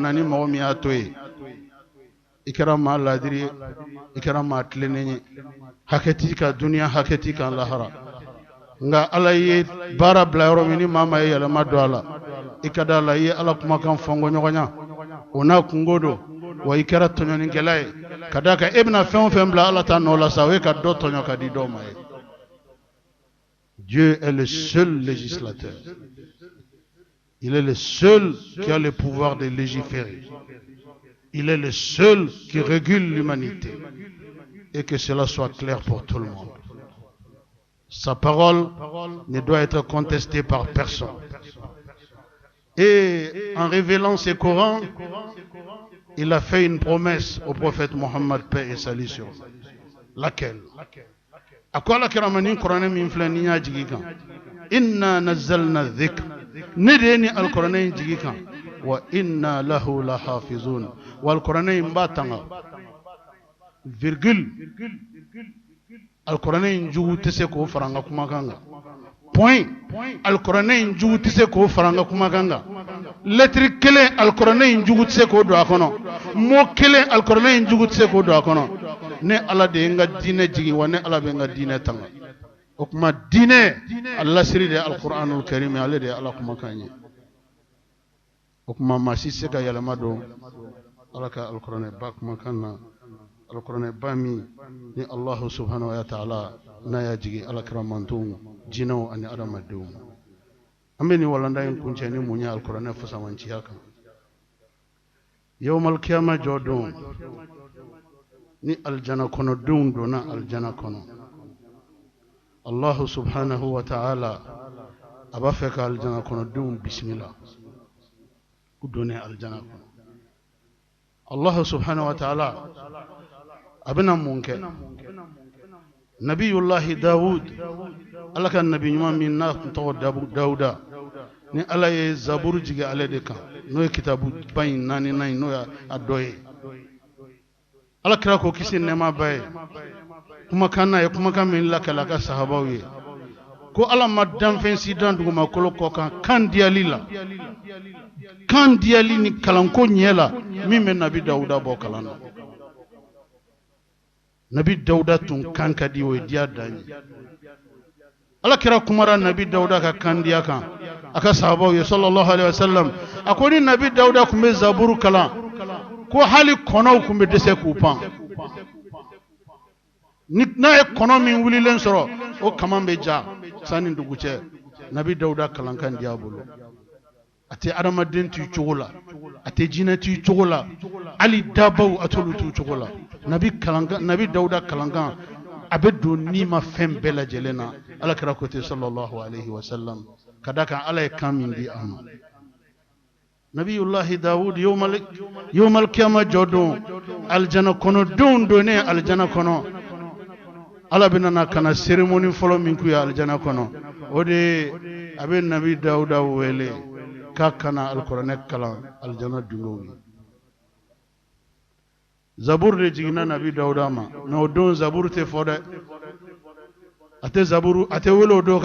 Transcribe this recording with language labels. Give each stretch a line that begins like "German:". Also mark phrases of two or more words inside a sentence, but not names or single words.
Bambara: na ni mɔgɔ min y'a to yen i kɛra maa ladiri ye i kɛra maa tilennen ye hakɛ t'i kan duniya hakɛ t'i kan lahara nka ala ye baara bila yɔrɔ min ni maa ma ye yɛlɛma don a la i ka d'a la i ye ala kumakan fɔnko ɲɔgɔnya o n'a kungo don wa i kɛra tɔɲɔnikɛla ye ka d'a kan e bɛna fɛn o fɛn bila ala ta nɔ la sa o ye ka dɔ tɔɲɔ ka di dɔw ma ye
French: Dieu est le seul législateur. Il est le seul qui a le pouvoir de légiférer. Il est le seul qui régule l'humanité. Et que cela soit clair pour tout le monde. Sa parole ne doit être contestée par personne. Et en révélant ce Coran, il a fait une promesse au prophète Mohammed, paix et salut sur lui. Laquelle? A quoi
Bambara: la kiramani Coran min filɛ ni y'a jigi kan
Arabic: إنا نزلنا الذكر
Bambara: ne de ye ni alikuranɛ in jigi kan
Arabic: وإنا له لحافظون
Bambara: wa alikuranɛ in b'a tanga virgule alikuranɛ in jugu tɛ se k'o fara an ka kumakan kan point alkuranɛ in jugu tɛ se k'o fara an ka kumakan kan lettre kelen alkuranɛ in jugu tɛ se k'o don a kɔnɔ mot kelen alkuranɛ in jugu tɛ se k'o don a kɔnɔ ne ala de ye n ka diinɛ jigin wa ne ala bɛ n ka diinɛ tanga o kuma diinɛ a lasiri de ye
Arabic: القرآن الكريم
Bambara: ale de ye ala kumakan ye o kuma maa si se ka yɛlɛma don ala ka alkuranɛ ba kumakan na alkuranɛ ba min ni
Arabic: الله سبحانه وتعالى
Bambara: n'a y'a jigin alakira mantonw jinɛw ani adamadenw an bɛ nin walanda in kuncɛ ni mun ye alkuranɛ fasamanciya kan
Arabic: يوم القيامة
Bambara: jɔ don ni aljana kɔnɔdenw donna aljana kɔnɔ Allahu
Arabic: سبحانه وتعالى
Bambara: a b'a fɛ ka aljana kɔnɔdenw bisimila u donnen aljana kɔnɔ
Arabic: الله سبحانه وتعالى
Bambara: a bɛna mun kɛ nabiyullahi Dawud ala ka nabi ɲuman min n'a tun tɔgɔ Dawuda ni ala ye zaburu jigin ale de kan n'o ye kitabu ba in naaninan n'o ye a dɔ ye ala kira ko kisi nɛɛma ba ye kumakan na ye kumakan min lakale a ka sahabaw ye ko ala ma danfɛn si dan dugumakolo kɔ kan diyali la kan diyali ni kalanko ɲɛ la min bɛ nabi Dawuda bɔ kalan na nabi Dawuda tun kan ka di o ye diya dan ye ala kira kumara nabi Dawuda ka kan diya kan a ka sahabaw ye
Arabic: صلى الله عليه وسلم
Bambara: a ko ni nabi Dawuda tun bɛ zaburu kalan ko hali kɔnɔw tun bɛ dɛsɛ k'u pan n'a ye kɔnɔ min wulilen sɔrɔ o kaman bɛ ja sanni dugu cɛ nabi Dawuda kalankan diya bolo a tɛ adamaden t'u cogo la a tɛ jinɛ t'u cogo la hali dabaw a t'olu t'u cogo la nabi Dawuda kalankan a bɛ don ni ma fɛn bɛɛ lajɛlen na ala kira ko ten
Arabic: صلى الله عليه وسلم
Bambara: ka da kan ala ye kan min di a ma nabiyullahi Dawud
Arabic: يوم القيامة
Bambara: jɔ don aljana kɔnɔdenw donnen aljana kɔnɔ ala bɛ nana kana cérémonie fɔlɔ min k'u ye aljana kɔnɔ o de a bɛ nabi Dawuda wele k'a kana alkuranɛ kalan aljana dungew ye zabur de jiginna nabi Dawuda ma mais o don zabur tɛ fɔ dɛ a tɛ wele o don